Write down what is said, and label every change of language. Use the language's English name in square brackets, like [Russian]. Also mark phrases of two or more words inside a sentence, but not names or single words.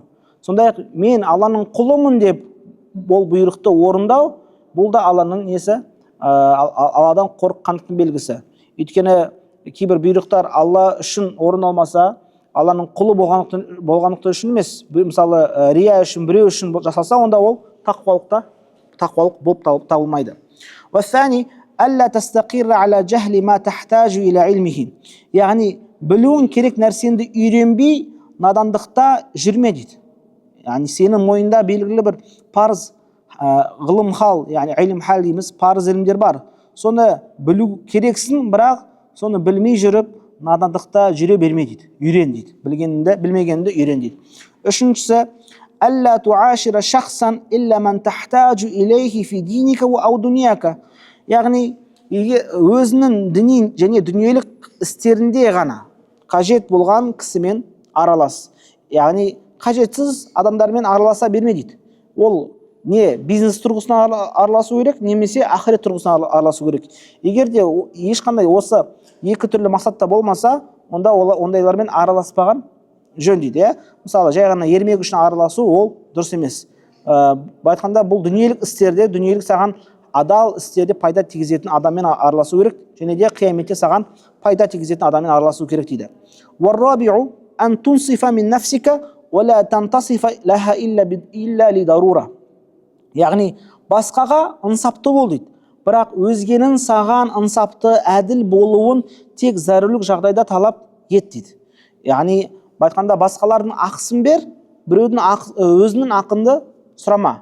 [Kazakh] Сондай-ақ мен Алланың құлымын деп бұл бұйрықты орындау, бұл да Алланың несі, Алладан қорыққандықтың белгісі. Өйткені кейбір бұйрықтар Алла үшін орындалмаса, Алланың құлы болғандықтан үшін емес, мысалы рия үшін, біреу үшін жасалса, онда ол тақуалық болып табылмайды. [Arabic] والثاني ألا تستقر على جهل ما تحتاج إلى علمه. [Kazakh] Яғни білуің керек нәрсенді үйренбей надандықта жүрме дейді. Яғни сенің мойында белгілі бір парыз ғылым хал, яғни [Arabic] علم حال [Kazakh] дейміз, парыз ілімдер бар. Соны білу керексің, бірақ соны білмей жүріп надандықта жүре берме дейді. Үйрен дейді. Білмегенді үйрен дейді. [Arabic] Үшіншісі ألا تعاشر شخصا إلا من تحتاج إليه في دينك أو دنياك. [Kazakh] Яғни өзінің діни және дүниелік істерінде ғана қажет болған кісімен аралас. Яғни қажетсіз адамдармен араласа берме дейді. Ол не бизнес тұрғысынан араласу керек, немесе ақырет тұрғысынан араласу керек. Егер де ешқандай осы екі түрлі мақсатта болмаса, онда ондайлармен араласпаған жөн дейді. Мысалы, жай ғана ермек үшін араласу ол дұрыс емес. Айтқанда бұл дүниелік істерде, дүниелік саған адал істерде пайда тигізетін адаммен араласу керек, және де қияметте саған пайда тигізетін адаммен араласу керек дейді. [Arabic] والرابع أن تنصف من نفسك ولا تنتصف لها إلا لضرورة. [Kazakh] Яғни басқаға ынсапты бол дейді, бірақ өзгенің саған ынсапты, әділ болуын тек зәрулік жағдайда талап ет дейді. Яғни айтқанда басқалардың ақысын бер, біреудің өзінің ақынды сұрама.